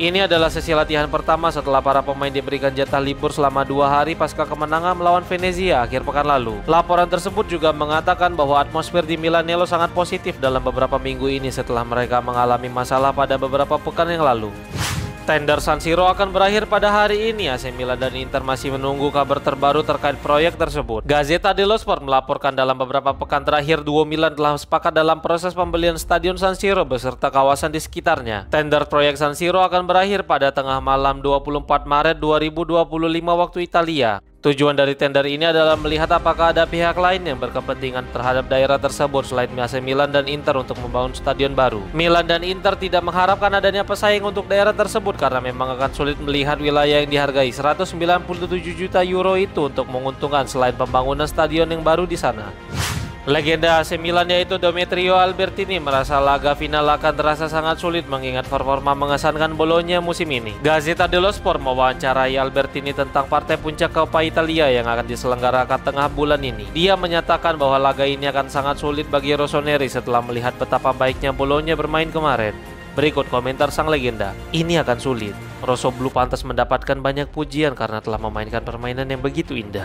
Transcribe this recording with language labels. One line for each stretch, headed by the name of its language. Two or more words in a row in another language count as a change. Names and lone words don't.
Indonesian: Ini adalah sesi latihan pertama setelah para pemain diberikan jatah libur selama 2 hari pasca kemenangan melawan Venezia akhir pekan lalu. Laporan tersebut juga mengatakan bahwa atmosfer di Milanello sangat positif dalam beberapa minggu ini setelah mereka mengalami masalah pada beberapa pekan yang lalu. Tender San Siro akan berakhir pada hari ini. AC Milan dan Inter masih menunggu kabar terbaru terkait proyek tersebut. Gazzetta dello Sport melaporkan dalam beberapa pekan terakhir duo Milan telah sepakat dalam proses pembelian Stadion San Siro beserta kawasan di sekitarnya. Tender proyek San Siro akan berakhir pada tengah malam 24 Maret 2025 waktu Italia. Tujuan dari tender ini adalah melihat apakah ada pihak lain yang berkepentingan terhadap daerah tersebut selain AC Milan dan Inter untuk membangun stadion baru. Milan dan Inter tidak mengharapkan adanya pesaing untuk daerah tersebut karena memang akan sulit melihat wilayah yang dihargai 197 juta euro itu untuk menguntungkan selain pembangunan stadion yang baru di sana. Legenda AC Milan yaitu Demetrio Albertini merasa laga final akan terasa sangat sulit mengingat performa mengesankan Bologna musim ini. Gazzetta dello Sport mewawancarai Albertini tentang partai puncak Coppa Italia yang akan diselenggarakan tengah bulan ini. Dia menyatakan bahwa laga ini akan sangat sulit bagi Rossoneri setelah melihat betapa baiknya Bologna bermain kemarin. Berikut komentar sang legenda. Ini akan sulit. Rosso Blu pantas mendapatkan banyak pujian karena telah memainkan permainan yang begitu indah.